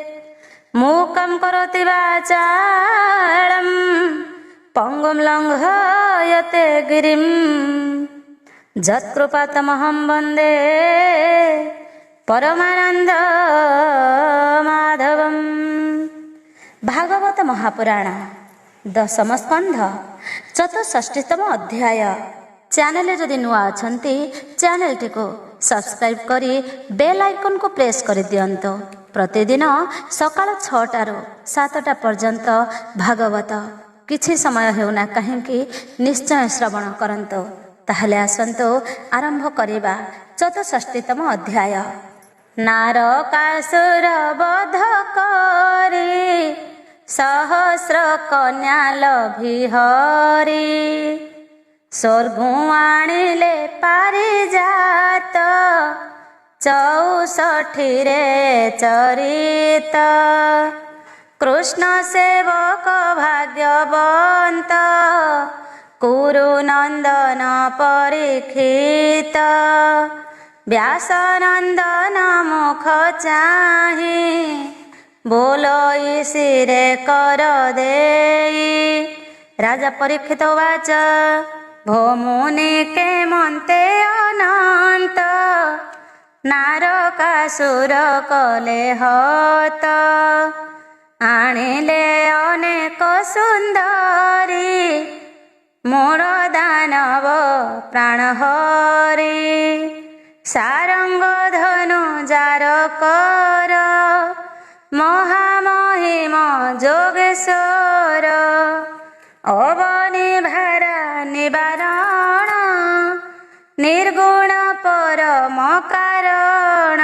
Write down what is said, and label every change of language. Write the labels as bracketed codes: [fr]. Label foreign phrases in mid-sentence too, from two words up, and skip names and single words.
[sa] मूकं करोति वाचालं पङ्गुं लङ्घयते गिरिं यत्कृपातमहं वन्दे परमानंद माधवम। भागवत महापुराण दशम स्कंध चतुष्षष्टितम अध्याय। [or] ଚ୍ୟାନେଲ ଯଦି ନୂଆ ଅଛନ୍ତି ଚ୍ୟାନେଲ ଟି କୁ ସବସ୍କ୍ରାଇବ କରି [en] bell icon [or] କୁ ପ୍ରେସ କରି ଦିଅନ୍ତୁ। ପ୍ରତିଦିନ ସକାଳ 6ଟାରୁ 7ଟା ପର୍ଯ୍ୟନ୍ତ ଭାଗବତ କିଛି ସମୟ ହେଉନା କାହିଁ ନିଶ୍ଚୟ ଶ୍ରବଣ କରନ୍ତୁ। ତାହାଲେ ଆସନ୍ତୁ ଆରମ୍ଭ କରିବା ଚତୁଃଷଷ୍ଟିତମ ଅଧ୍ୟାୟ। ନାରକାସୁର ବଧ କରି ସହସ୍ର କନ୍ୟା ଲଭି ହରି ସ୍ୱର୍ଗୁ ଆଣିଲେ ପାରିଜାତ 64 ରେ ଚରିତ। କୃଷ୍ଣ ସେବକ ଭାଗ୍ୟବନ୍ତ କୁରୁ ନନ୍ଦନ ପରୀକ୍ଷିତ। ବ୍ୟାସନନ୍ଦନ ମୁଖ ଚାହିଁ ବୋଲଇ ଶିରେ କର ଦେଇ। ରାଜା ପରୀକ୍ଷିତ ବାଚ ଭୋ ମୁନି କେ ମନ୍ତେ ଅନନ୍ତ ନାରକାସୁର କଲେ ହତ ଆଣିଲେ ଅନେକ ସୁନ୍ଦରୀ ମୋର ଦାନବ ପ୍ରାଣ ହରି। ଶାରଙ୍ଗ ଧନୁ ଯାର କର ମହାମହିମ ଯୋଗେଶ୍ୱର। ଅବନି ଭାରା ନିବାରଣ ନିର୍ଗୁଣ ପରମ କାରଣ।